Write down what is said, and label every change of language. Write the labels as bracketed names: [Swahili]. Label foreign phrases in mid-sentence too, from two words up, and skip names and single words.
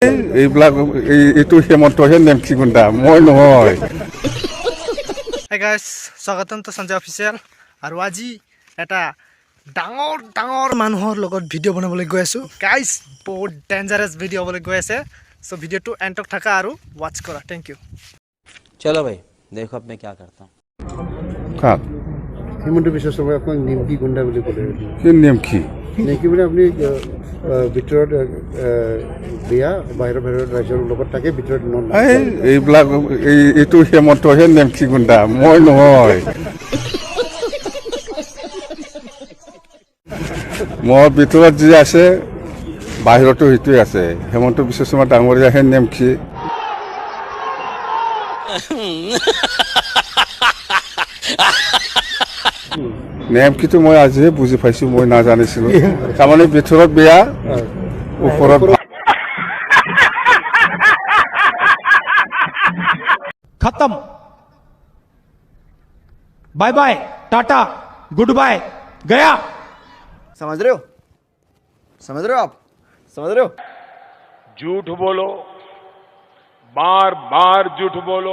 [Assamese] এইবিলাক এইটো হেমন্তহে নেমকি গুণ্ডা মই নহয়। [English] Hey guys, [Assamese] স্বাগতম তো সঞ্জয় অফিচিয়েল আৰু আজি এটা ডাঙৰ মানুহৰ লগত ভিডিঅ' বনাবলৈ গৈ আছো গাইজ। বহুত [English] dangerous video' [Assamese] হ'বলৈ গৈ আছে। সো ভিডিঅ'টো এণ্টক থাকা আৰু ৱাচ কৰা। [English] thank you. [Hindi] चलो भाई देखो अब मैं क्या करता हूँ। [Assamese] কাক হিমন্ত বিশ্ব শৰ্মাই আপোনাক নিমকি গুণ্ডা বুলি ক'লে। কি নেমকি নেমকি মানে আপুনি ভিতৰত বিয়া বাহিৰৰ ৰাজ্যৰ লগত থাকে, ভিতৰত এইবিলাক এইটো হেমন্তহে নেমকি গুণ্ডা মই নহয়। মোৰ ভিতৰত যি আছে বাহিৰতো সেইটোৱে আছে। হেমন্ত বিশ্ব শৰ্মা ডাঙৰীয়াহে নেমকি। নেমকিটো মই আজিহে বুজি পাইছোঁ, মই নাজানিছিলোঁ। তাৰমানে ভিতৰত বেয়া ওপৰত [Hindi] खत्म। [English] bye bye tata good bye गया। [Hindi] समझ रहे हो आप समझ रहे हो। झूठ बोलो, बार बार झूठ बोलो,